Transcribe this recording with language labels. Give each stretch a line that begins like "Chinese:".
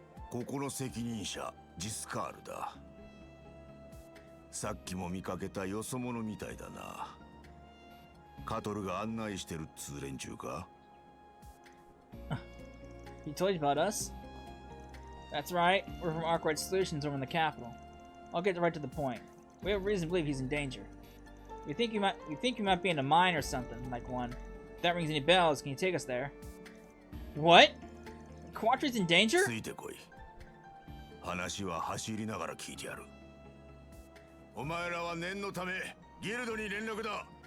Japanese: ここの責任者、ジスカールだ。さっきも見かけたよそ者みたいだな。カトルが案内してるっつう連中か？
English: He told you about us? That's right. We're from Arkwright Solutions over in the capital. I'll get right to the point. We have reason to believe he's in danger. You think you might be in a mine or something, like one. that rings any bells, can you take us there? What? Quattre's in danger?
Japanese: ついてこい。話は走りながら聞いてやる。お前らは念のためギルドに連絡だ。